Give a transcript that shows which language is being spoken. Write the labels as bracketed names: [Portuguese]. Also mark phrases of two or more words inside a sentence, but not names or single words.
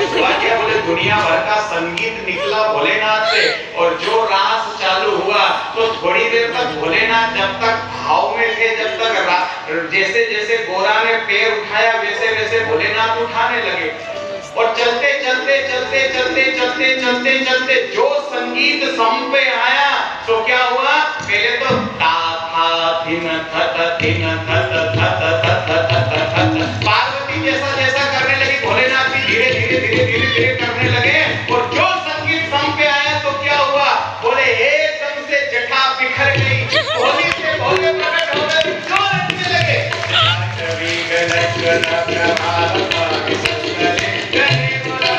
[Hindi] हुआ क्या, बोले दुनिया भर का संगीत निकला भोलेनाथ से, और जो रास चालू हुआ तो थोड़ी देर तक भोलेनाथ जब तक भाव में थे, जब तक जैसे जैसे गोरा ने पैर उठाया वैसे वैसे भोलेनाथ उठाने लगे। और चलते चलते चलते चलते चलते चलते चलते जो संगीत सम पे आया तो क्या हुआ, पहले तो ता था थिन थत थिन थत थत थत थत थत। पार्वती जैसा जैसा करने लगी, भोलेनाथ भी धीरे धीरे धीरे धीरे धीरे करने लगे। और जो संगीत सम पे आया तो क्या हुआ, बोले एकदम से जटा बिखर गई, भोले से भोले प्रकट हो गए, जो नचने लगे।